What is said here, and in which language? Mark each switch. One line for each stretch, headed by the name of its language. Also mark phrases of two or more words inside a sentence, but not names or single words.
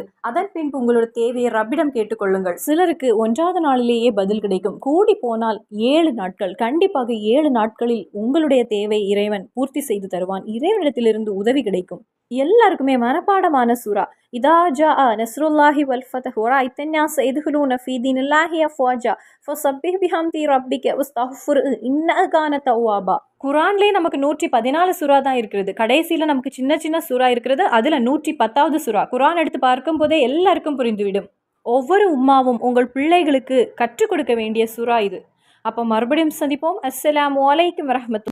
Tamil: அதன் பின்பு உங்களோட தேவையை ரப்பிடம் கேட்டுக்கொள்ளுங்கள். சிலருக்கு 1வது நாளிலேயே பதில் கிடைக்கும். கூடி போனால் 7 நாட்கள், கண்டிப்பாக 7 நாட்களில் உங்களுடைய தேவை இறைவன் பூர்த்தி செய்து தருவான். இறைவனிடத்திலிருந்து உதவி கிடைக்கும். எல்லாருக்குமே மனப்பாடமான சூரா.
Arabic: إذا جاء نصر الله والفتح ورأيت الناس يدخلون في دين الله أفواجا فسبح بحمد ربك واستغفره إنه كان توابا.
Tamil: குரான்லேயே நமக்கு 114 சூறா தான் இருக்கிறது. கடைசியில் நமக்கு சின்ன சின்ன சூறா இருக்கிறது. அதில் 110வது சூறா. குரான் எடுத்து பார்க்கும் போதே எல்லாருக்கும் புரிந்துவிடும். ஒவ்வொரு உம்மாவும் உங்கள் பிள்ளைகளுக்கு கற்றுக் கொடுக்க வேண்டிய சூறா இது. அப்போ மறுபடியும் சந்திப்போம்.
Arabic: السلام عليكم ورحمة الله.